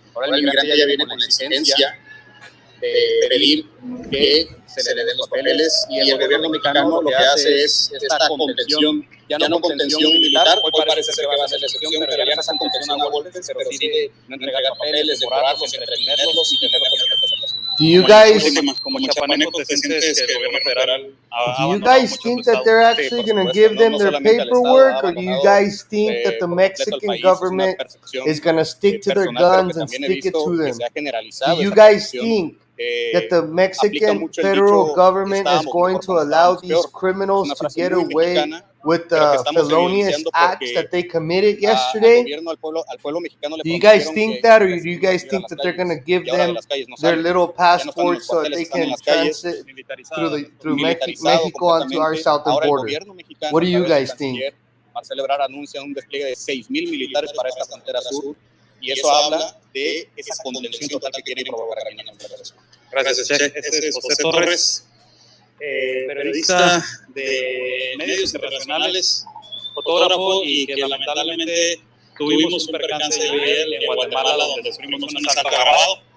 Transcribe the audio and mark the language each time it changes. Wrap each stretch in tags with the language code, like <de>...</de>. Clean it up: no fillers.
<es>Ahora el migrante ya viene con la exigencia de pedir que se le den los papeles y el gobierno mexicano lo que hace es esta contención, ya no contención militar, hoy parece ser que va a ser la excepción, pero ya no esa contención a golpes, pero sí de no entregar papeles, devorarlos, entretenerlos y tenerlos en esta situación.</es> <en>Do you guys</en> <es>como chapaneco te sientes que el gobierno federal</es> <en>do you guys think that they're actually going to give them their paperwork, or do you guys think that the Mexican government is going to stick to their guns and stick it to them? Do you guys think that the Mexican federal government is going to allow these criminals to get away with the felonious acts that they committed yesterday? Do you guys think that, or do you guys think that they're going to give them their little passports so that they can transit through Mexico onto our southern border? What do you guys think?</en> <es>Celebrar anuncia un despliegue de 6,000 militares para esta frontera sur y eso habla de esa contención total que quieren provocar aquí en la frontera sur. Gracias, Che. Este es José Torres, periodista de medios internacionales, fotógrafo y que lamentablemente tuvimos un percance ayer en Guatemala donde sufrimos un asalto agravado.</es>